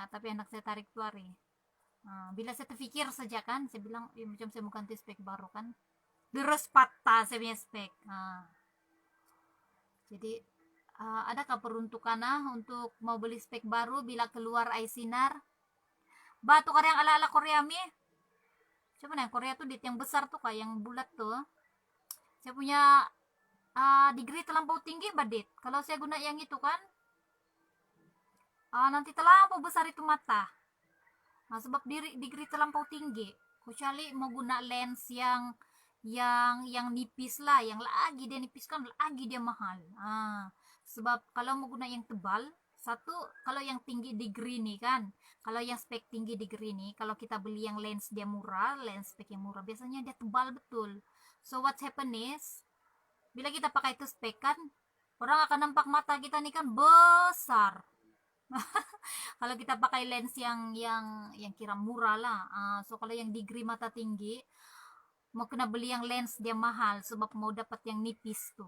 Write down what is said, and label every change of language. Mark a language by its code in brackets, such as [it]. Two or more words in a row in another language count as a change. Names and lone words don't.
[ms] Tapi anak saya tarik keluar nih. Bila saya terpikir saja kan, saya bilang macam saya mau ganti spek baru kan. Terus patah saya punya spek. Jadi adakah peruntukan untuk mau beli spek baru bila keluar Sinar? Batu Korea yang ala-ala Korea mi. Siapa nih Korea tuh dit yang besar tuh kayak yang bulat tuh. Saya punya degree terlampau tinggi badit. Kalau saya guna yang itu kan nanti terlampau besar itu mata. Sebab degree terlampau tinggi. Kecuali mau guna lens yang nipis lah, yang lagi dia nipis kan lagi dia mahal. Sebab kalau mau guna yang tebal, satu kalau yang tinggi degree nih kan, kalau yang spek tinggi degree nih, kalau kita beli yang lens dia murah, lens spek yang murah biasanya dia tebal betul. [en] So what happen is, [ms] bila kita pakai itu spek kan, orang akan nampak mata kita nih kan besar. Kalau kita pakai lens yang kira murah lah. So kalau yang degree mata tinggi, mau kena beli yang lens dia mahal sebab mau dapat yang nipis tuh.